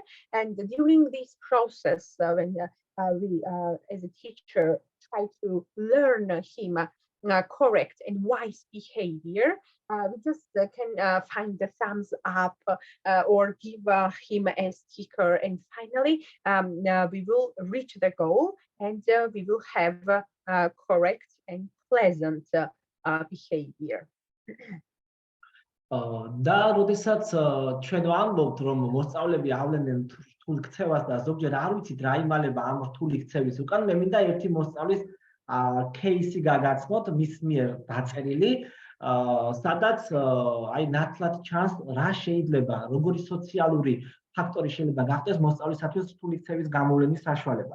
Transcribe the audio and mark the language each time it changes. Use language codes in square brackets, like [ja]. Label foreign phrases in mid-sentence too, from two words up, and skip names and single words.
[en] And during this process, when we as a teacher try to learn him correct and wise behavior, we just can find the thumbs up or give him a sticker, and finally we will reach the goal and we will have correct and pleasant behavior. [ka] და როდესაც ჩვენ ვამბობთ, რომ მოსწავლეები ავლენდნენ რთულ ქცევას და ზოგჯერ არ ვიცით რა იმალება ამ რთული ქცევის უკან, მე მინდა ერთი მოსწავლის кейსი გაგაცნოთ, მის მიერ დაწერილი, სადაც აი ნათლად ჩანს რა შეიძლება, როგორი სოციალური ფაქტორი შეიძლება გახდეს მოსწავლისათვის რთული ქცევის გამოვლენის საშუალება.